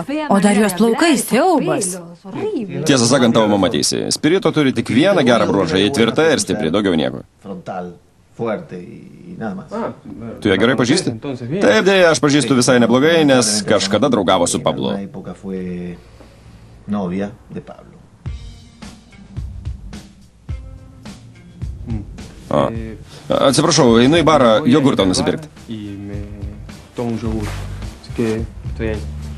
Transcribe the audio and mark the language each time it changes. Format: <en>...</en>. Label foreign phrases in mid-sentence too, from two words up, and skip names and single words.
<lt>O dar jos plaukai siaubas. Tiesą sakant, tavo mama teisė. Spirito turi tik vieną gerą bruožą, jį tvirta ir stipri, daugiau nieko. Tu ją gerai pažįsti? Taip, dėja, aš pažįstu visai neblogai, nes kažkada draugavo su Pablu.</lt> <es>Novia de Pablo.</es> <lt>Atsiprašau, einu į barą jogurto nusipirkti.</lt> <es>Y me tomo un yogur. Así que estoy ahí.</es>